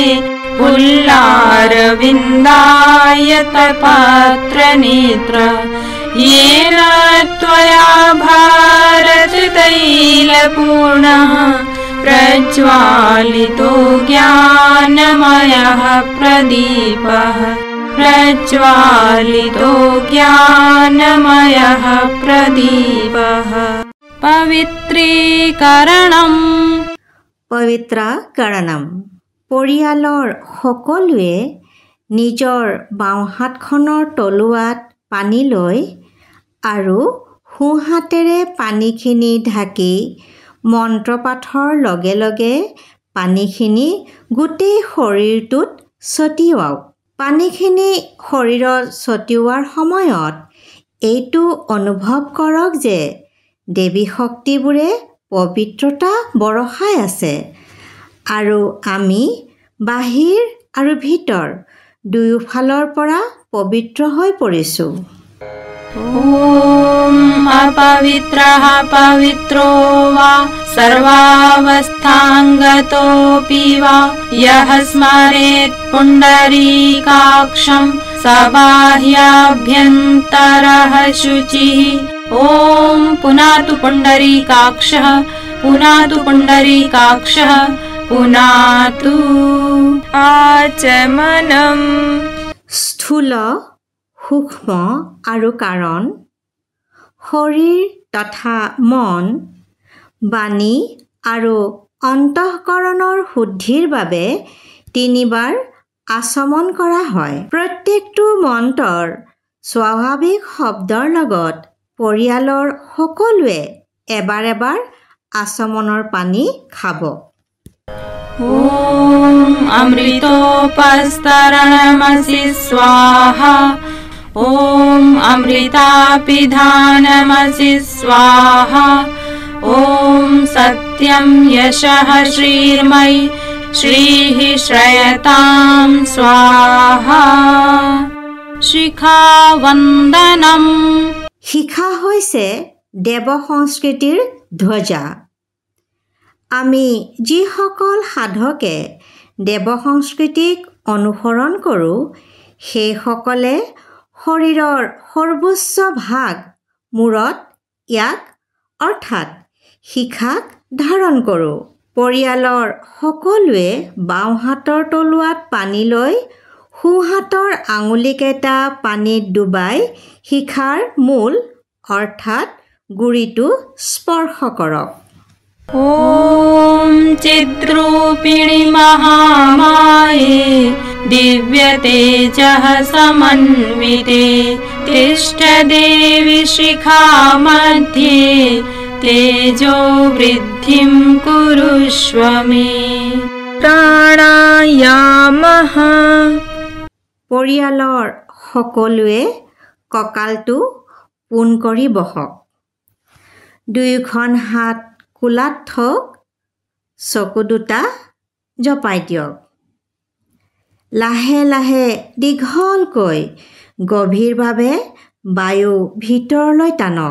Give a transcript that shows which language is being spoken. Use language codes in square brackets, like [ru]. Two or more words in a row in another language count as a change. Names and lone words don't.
[sa] पुल्लारविन्दाय तपत्रनेत्र येन त्वया भारततैलपूर्णः प्रज्वालितो ज्ञानमयः प्रदीपः प्रज्वालितो ज्ञानमयः प्रदीपः। पवित्रीकरणम् [as] পবিত্ৰাকৰণম পৰিয়ালৰ সকলোৱে নিজৰ বাওঁ হাতখনৰ তলুৱাত পানী লৈ আৰু সোঁ হাতেৰে পানীখিনি ঢাকি মন্ত্ৰপাঠৰ লগে লগে পানীখিনি গোটেই শৰীৰটোত ছটিয়াওক। পানীখিনি শৰীৰত ছটিওৱাৰ সময়ত এইটো অনুভৱ কৰক যে দেৱী শক্তিবোৰে পবিত্ৰতা বৰষাই আছে আৰু আমি বাহিৰ আৰু ভিতৰ দুয়োফালৰ পৰা পবিত্ৰ হৈ পৰিছোঁ। [sa] ॐ अपवित्रः पवित्रो वा सर्वावस्थाङ्गतोऽपि वा यः स्मरेत् पुण्डरीकाक्षं स बाह्याभ्यन्तरः शुचिः। ॐ पुनातु पुण्डरीकाक्षः पुनातु पुण्डरीकाक्षः पुनातु आचमनम्। [as] স্থূল সূক্ষ্ম আৰু কাৰণ শৰীৰ তথা মন বাণী আৰু অন্তঃকৰণৰ শুদ্ধিৰ বাবে 3 বাৰ আচমন কৰা হয়। প্ৰত্যেকটো মন্ত্ৰৰ স্বাভাৱিক শব্দৰ লগত পৰিয়ালৰ সকলোৱে এবাৰ এবাৰ আচমনৰ পানী খাব। [sa] ॐ अमृतोपस्तरणमसि स्वाहा ॐ अमृतापिधानमसि स्वाहा ॐ सत्यं यशः श्रीर्मयि श्रीः श्रयतां स्वाहा। शिखावन्दनम् [as] শিখা হৈছে দেৱ সংস্কৃতিৰ ধ্বজা। আমি যিসকল সাধকে দেৱ সংস্কৃতিক অনুসৰণ কৰোঁ সেইসকলে শৰীৰৰ সৰ্বোচ্চ ভাগ মূৰত ইয়াক অৰ্থাৎ শিখাক ধাৰণ কৰোঁ। পৰিয়ালৰ সকলোৱে বাওঁ হাতৰ তলুৱাত পানী লৈ সোঁহাতৰ আঙুলিকেইটা পানীত ডুবাই শিখাৰ মূল অৰ্থাৎ গুৰিটো স্পৰ্শ কৰক। [sa] ॐ चिद्रूपिणि महामाये दिव्यतेजः समन्विते तिष्ठदेवि शिखा मध्ये तेजो वृद्धिं कुरुष्व मे। प्राणायामः। [as] পৰিয়ালৰ সকলোৱে কঁকালটো পোন কৰি বহক। দুয়োখন হাত কোলাত থওক, চকু দুটা জপাই দিয়ক। লাহে লাহে দীঘলকৈ গভীৰভাৱে বায়ু ভিতৰলৈ টানক।